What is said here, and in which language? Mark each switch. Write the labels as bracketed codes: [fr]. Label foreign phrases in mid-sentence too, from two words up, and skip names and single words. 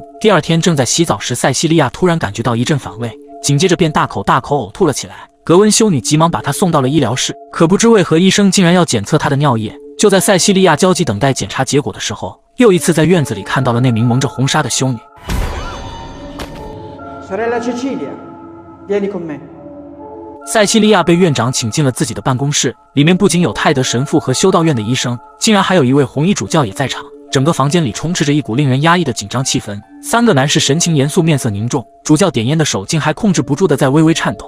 [zh] 第二天正在洗澡时，塞西利亚突然感觉到一阵反胃，紧接着便大口呕吐了起来。格温修女急忙把她送到了医疗室，可不知为何医生竟然要检测她的尿液。就在塞西利亚焦急等待检查结果的时候，又一次在院子里看到了那名蒙着红纱的修女。 [it] Sorella Cecilia, vieni con me。 [zh] 塞西利亚被院长请进了自己的办公室，里面不仅有泰德神父和修道院的医生，竟然还有一位红衣主教也在场。整个房间里充斥着一股令人压抑的紧张气氛。3个男士神情严肃，面色凝重，主教点烟的手竟还控制不住的在微微颤抖。